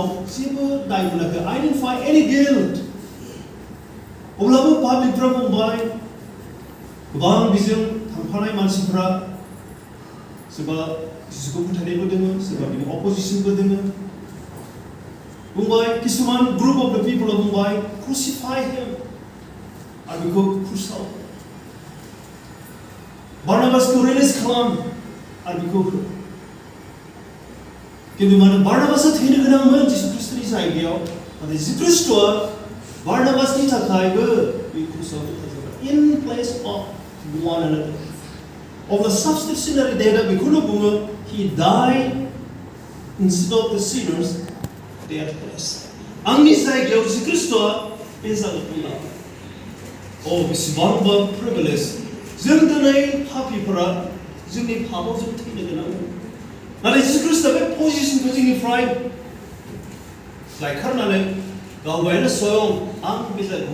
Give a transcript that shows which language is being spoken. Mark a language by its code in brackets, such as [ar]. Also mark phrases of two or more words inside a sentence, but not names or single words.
[brx] जेबो दाय मोनाखै [en] identify any guilt [brx] अब्लाबो पाब्लिकफ्रा बुंबाय गोबां बिजों थांफानाय मानसिफ्रा सोरबा जिसुखौ फोथायनायबो दोङो सोरबा बिनि अपोजिसनबो दोङो बुंबाय किसुमान [en] group of the people [brx] बुंबाय [en] crucify him [brx] आरो बेखौ क्रुसाव बारनाबासखौ रिलिज खालाम आरो बेखौ किन्तु मानो बारनाबासआ थैनो गोनांमोन जिसु ख्रिस्टनि जायगायाव नाथाय जिसु ख्रिस्टआ बारनाबासनि थाखायबो बे क्रुसाव दोनजाबाय [en] in place of one another [brx] अब्ला [en] substitutionary deathआ [brx] बेखौनो बुङो [en] he died instead of the sinners their place [brx] आंनि जायगायाव जिसु ख्रिस्टआ बे जायगाखौ लाबाय बेसेबांबा privilege जों दिनै पापीफोरा जोंनि पापाव जों थैनो गोनां नाथाय जिसु ख्रिस्टआ बे पजिशनखौ जोंनिफ्राय लायखारनानै गावगायनो स्वयं आं बे जायगाखौ